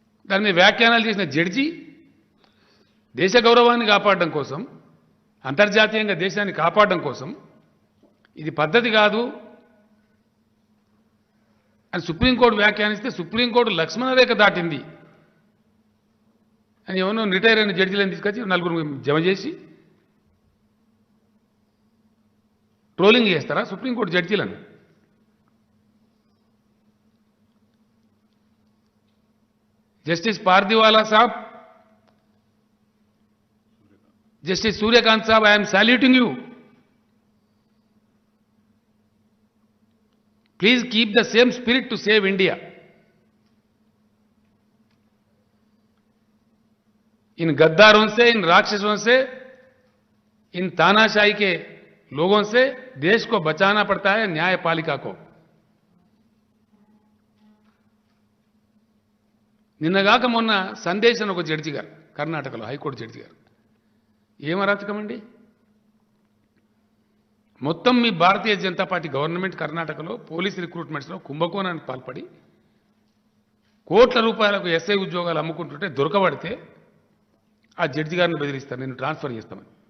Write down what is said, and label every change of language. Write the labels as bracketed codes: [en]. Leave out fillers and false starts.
[te] దాని మీద వ్యాఖ్యానాలు చేసిన జడ్జి దేశ గౌరవాన్ని కాపాడడం కోసం, అంతర్జాతీయంగా దేశాన్ని కాపాడడం కోసం ఇది పద్ధతి కాదు అని సుప్రీంకోర్టు వ్యాఖ్యానిస్తే సుప్రీంకోర్టు లక్ష్మణరేఖ దాటింది అని ఎవరో రిటైర్ అయిన జడ్జిలను తీసుకొచ్చి 4 జమ చేసి ట్రోలింగ్ చేస్తారా supreme court జడ్జీలను? [en] Justice Pardiwala సాబ్, justice Suryakant సాబ్, I'm saluting you. Please keep the same spirit to save India. [hi] इन गद्दारों से, इन राक्षसों से, इन तानाशाही के लोगों से देश को बचाना पड़ता है, न्यायपालिका को. [te] నిన్నగాక మొన్న సందేశ్ అని ఒక జడ్జి గారు, కర్ణాటకలో హైకోర్టు జడ్జి గారు, ఏం అరాచకమండి? మొత్తం మీ భారతీయ జనతా పార్టీ గవర్నమెంట్ కర్ణాటకలో పోలీస్ రిక్రూట్మెంట్స్లో కుంభకోణానికి పాల్పడి కోట్ల రూపాయలకు ఎస్ఐ ఉద్యోగాలు అమ్ముకుంటుంటే దొరకబడితే ఆ జడ్జి గారిని బెదిరిస్తారు, నేను ట్రాన్స్ఫర్ చేస్తామని.